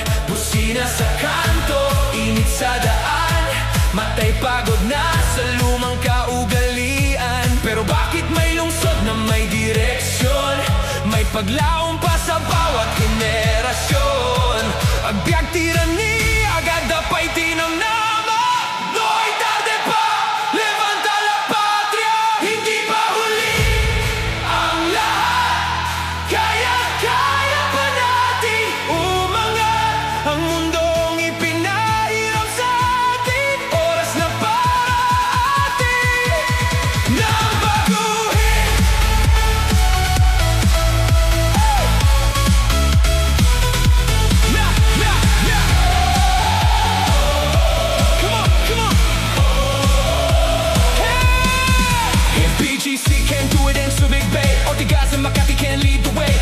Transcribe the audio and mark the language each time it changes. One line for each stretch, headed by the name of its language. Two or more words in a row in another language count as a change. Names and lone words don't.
Filipino: Busina sa kanto, init sa daan, matay pagod na sa lumang kaugalian. Pero bakit may lungsod na may direksyon? May paglaong pa sa bawat henerasyon.
Iloko: Agbyag tirani, agad dapay tinamnama.
Spanish: No'y tarde pa, levanta la patria.
Filipino: Hindi pa huli ang lahat, kaya pa natin umangat. Ang mundong ipinahirap sa atin, oras na para atin nang baguhin.
English: Come on. If BGC can't do it in Subic Bay, Ortigas and Makati can't lead the way.